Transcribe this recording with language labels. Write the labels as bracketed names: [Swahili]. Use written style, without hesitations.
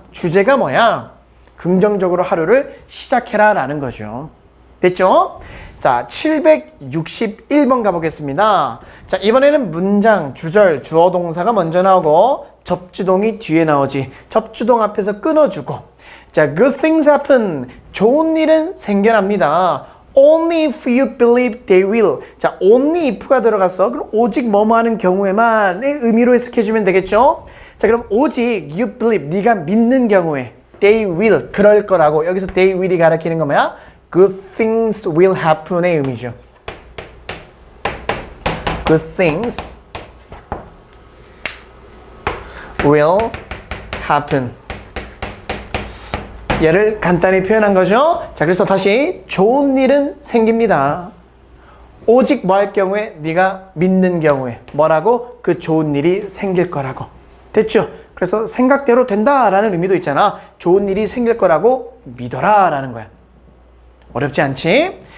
[Korean] 주제가 뭐야? 긍정적으로 하루를 시작해라 라는 거죠. 됐죠? 자, 761번 가보겠습니다. 자, 이번에는 문장, 주절, 주어 동사가 먼저 나오고 접주동이 뒤에 나오지. 접주동 앞에서 끊어주고. 자, [English] good things happen. [Korean] 좋은 일은 생겨납니다. [English] Only if you believe they will. [Korean] 자, [English] only if [Korean] 가 들어갔어. 그럼 오직 뭐뭐 하는 경우에만의 의미로 해석해주면 되겠죠? 자, 그럼 오직 [English] you believe, [Korean] 네가 믿는 경우에 [English] they will, [Korean] 그럴 거라고. 여기서 [English] they will [Korean] 이 가리키는 거 뭐야? [English] Good things will happen의 [Korean] 의미죠. [English] Good things will happen. [Korean] 얘를 간단히 표현한 거죠. 자, 그래서 다시 좋은 일은 생깁니다. 오직 뭐 할 경우에? 네가 믿는 경우에 뭐라고? 그 좋은 일이 생길 거라고. 됐죠? 그래서 생각대로 된다라는 의미도 있잖아. 좋은 일이 생길 거라고 믿어라 라는 거야. 어렵지 않지?